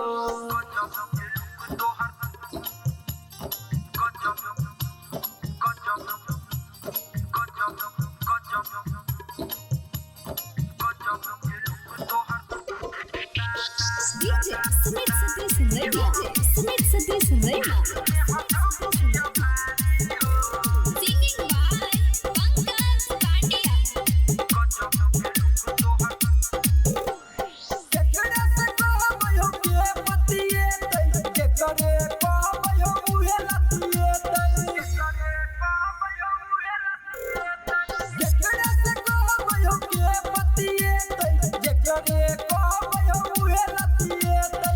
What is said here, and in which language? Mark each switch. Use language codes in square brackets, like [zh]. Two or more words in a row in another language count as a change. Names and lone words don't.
[en] DJ Sumit Satish Singhania. Sumit Satish Singhania. Singing by Pankaj Patia. [mai] केकरे से कहबयो के पतिए तै, केकरे कहबयो उहे लतिए तै। केकरे से कहबयो के पतिए तै, केकरे कहबयो उहे लतिए तै।